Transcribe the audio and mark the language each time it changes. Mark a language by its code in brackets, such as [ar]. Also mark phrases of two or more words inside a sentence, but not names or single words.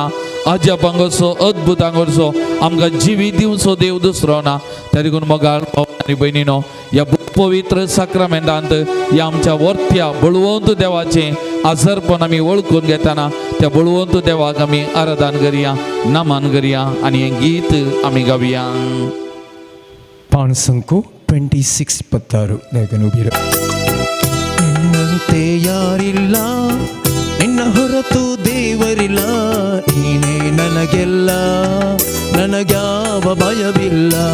[kok] अजापांगसो अद्भुतांगसो आमकां जिवी दिवचो देव दुसरो ना. त्या देखून मोगाळ भाव आनी भयणीनो, ह्या पवित्र साक्रामेंतांत ह्या आमच्या वर्त्या बळवंत देवाचें आजरपण आमी वळखून घेताना त्या बळवंत देवाक आमी आराधन करिया, नमन करिया आनी हें गीत आमी गावया. पान संकु [kn] 26 26 ದಯವಿಟ್ಟು ನಿನ್ನಂತೆ ಯಾರಿಲ್ಲ, ನಿನ್ನ ಹೊರತು ದೇವರಿಲ್ಲ, ನೀನೇ ನನಗೆಲ್ಲ, ನನಗ್ಯಾವ ಭಯವಿಲ್ಲ.